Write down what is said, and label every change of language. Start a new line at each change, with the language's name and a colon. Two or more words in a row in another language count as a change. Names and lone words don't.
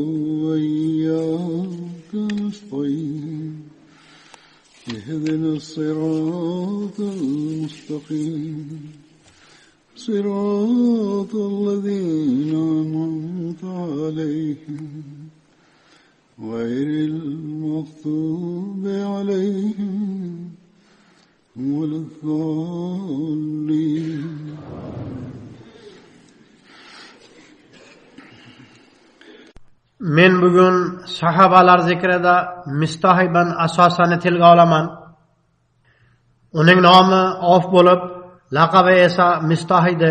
Arabic: وإياك نستعين اهدنا الصراط المستقيم صراط الذين أنعمت عليهم غير المغضوب عليهم ولا الضالين.
Uzbek: Men bugun sahobalar zikrida Mistah ibn Asosani tilga olaman. Uning nomi Auf bo'lib, laqabi esa Mistah edi.